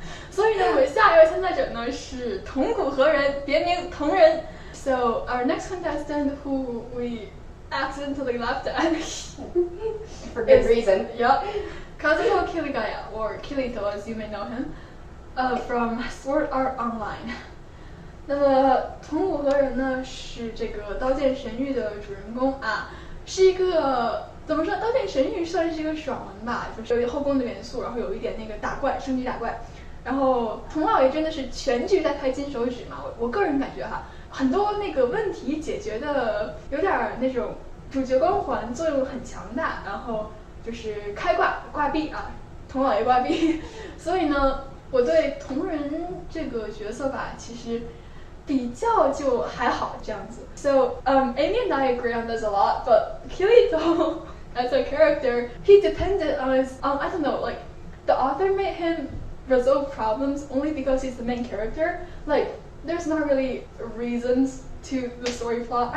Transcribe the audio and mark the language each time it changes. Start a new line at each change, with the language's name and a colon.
Chinese: 所以呢，我们下一位参赛者呢是桐谷和人，别名桐人。
English: So our next contestant who we accidentally left at for good reason. Yep, Kazuko Kirigaya, or Kirito as you may know him, from Sword Art Online.
Chinese: 那么桐谷和人呢是这个《刀剑神域》的主人公啊，是一个怎么说，《刀剑神域》算是一个爽文吧，就是有后宫的元素，然后有一点那个打怪升级打怪，然后童老爷真的是全剧在拍金手指嘛，我个人感觉哈，很多那个问题解决的有点那种主角光环作用很强大，然后就是开挂壁啊，童老爷挂壁，所以呢，我对桐人这个角色吧，其实比较就还好这样子。
English: So Amy and I agree on this a lot, but Kirito as a character, he depended on his I don't know, like the author made him resolve problems only because he's the main character. Like there's not really reasons to the story plot.